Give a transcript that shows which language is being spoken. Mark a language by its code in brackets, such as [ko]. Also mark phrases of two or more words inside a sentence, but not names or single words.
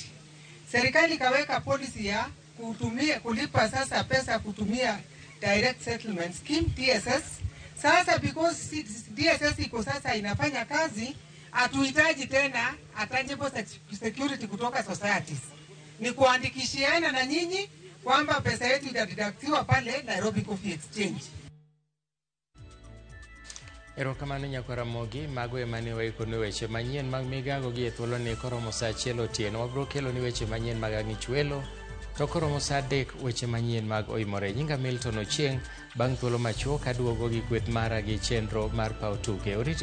[sw] Serikali kaweka policy ya kulipa sasa pesa kutumia [en] direct settlement scheme DSS. [sw] Sasa because DSS iko sasa inafanya kazi, hatuhitaji tena [en] tangible security [sw] kutoka societies. Ni kuandikishiana na nyinyi kwamba pesa yetu itadidaktiwa pale Nairobi Coffee Exchange. [luo] Erokamano nyakwara Mogi, mago emane waikone weche manyien mag migago gi e thuolo ni koromo sa achiel otieno. Wabro kelo ni weche manyien mag ang'ich welo, to koromo sa 3 weche manyien mag oimore. Nyinga Milton Ochieng, bang' thuolo machuok aduogo gi kweth mara gi chenro mar paw tuke.